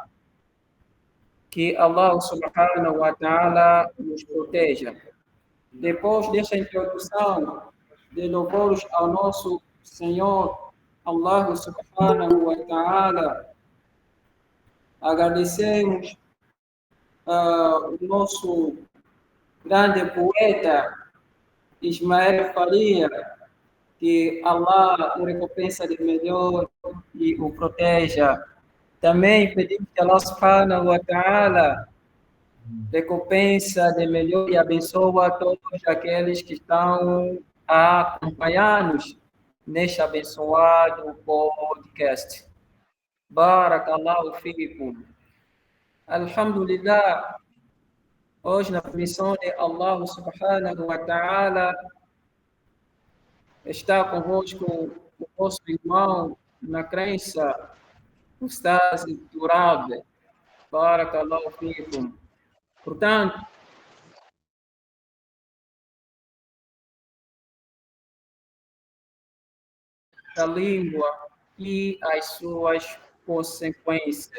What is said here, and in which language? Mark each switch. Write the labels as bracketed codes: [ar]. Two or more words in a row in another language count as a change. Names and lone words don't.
[pt] Que [ar] الله سبحانه وتعالى [pt] nos proteja. Depois desta introdução de louvores ao nosso Senhor [ar] الله سبحانه وتعالى, [pt] agradecemos o nosso grande poeta Ismael Faria, que Allah o recompensa de melhor e o proteja. Também pedimos que [ar] الله سبحانه وتعالى [pt] recompensa de melhor e abençoa todos aqueles que estão a acompanhar-nos neste abençoado podcast. [ar] بارك الله فيكم. الحمد لله, [pt] hoje na permissão de [ar] الله سبحانه وتعالى, [pt] está convosco o vosso irmão na crença, Ustaz Durab. [ar] بارك الله فيكم. [pt] Portanto, a língua e as suas consequências.